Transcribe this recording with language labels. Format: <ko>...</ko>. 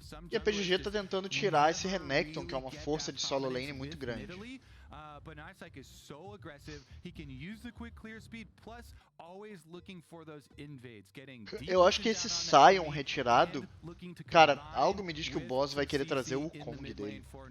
<pt>E a PGG está tentando tirar esse Renekton, que é uma força de solo lane muito grande.</pt> <en>But Nightsike is so aggressive, he can use the quick clear speed, plus always looking for those invades, getting deep.</en> <pt>Eu acho que esse Sion retirado, cara, algo me diz que o boss vai querer trazer o Kong dele.</pt>